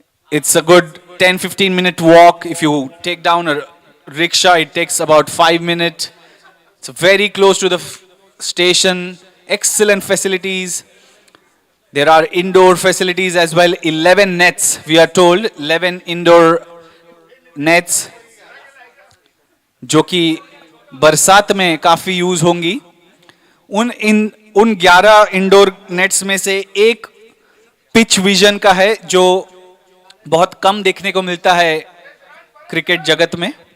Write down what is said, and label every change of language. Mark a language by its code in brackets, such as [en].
[en] It's a good 10-15 minute walk. If you take down a rickshaw, it takes about 5 minutes. It's very close to the station. Excellent facilities. There are indoor facilities as well. 11 nets, we are told. 11 indoor nets, [hi] जो कि बरसात में काफी use होंगी. उन 11 indoor nets में से एक पिच विजन का है, जो बहुत कम देखने को मिलता है क्रिकेट जगत में.